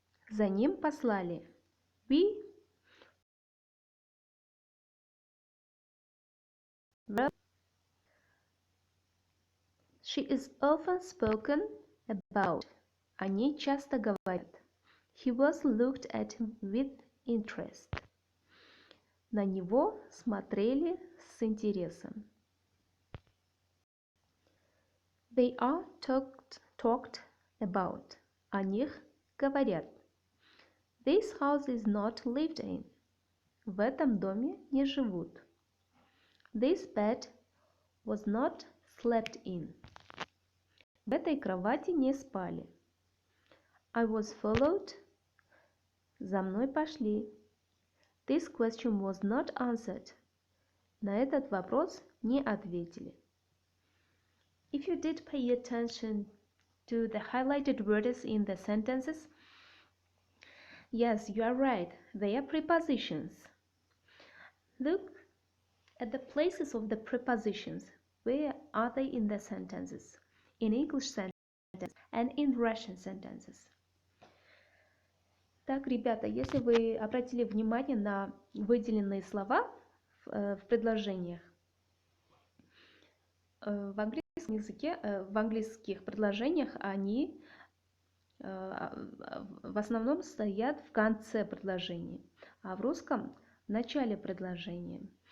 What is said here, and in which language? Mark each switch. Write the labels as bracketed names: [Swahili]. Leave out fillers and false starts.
[Russian] За ним послали. [English] We were. She is often spoken about. [Russian] О ней часто говорят. [English] He was looked at with interest. [Russian] На него смотрели с интересом. [English] They are talked about. [Russian] О них говорят. [English] This house is not lived in. [Russian] В этом доме не живут. [English] This bed was not slept in. [Russian] В этой кровати не спали. [English] I was followed. [Russian] За мной пошли. [English] This question was not answered. [Russian] На этот вопрос не ответили. [English] If you did pay attention to the highlighted words in the sentences, yes, you are right. They are prepositions. Look at the places of the prepositions. Where are they in the sentences? In English sentences and in Russian sentences. [Russian] Так, ребята, если вы обратили внимание на выделенные слова в предложениях, в английском языке, в английских предложениях они в основном стоят в конце предложения, а в русском в начале предложения.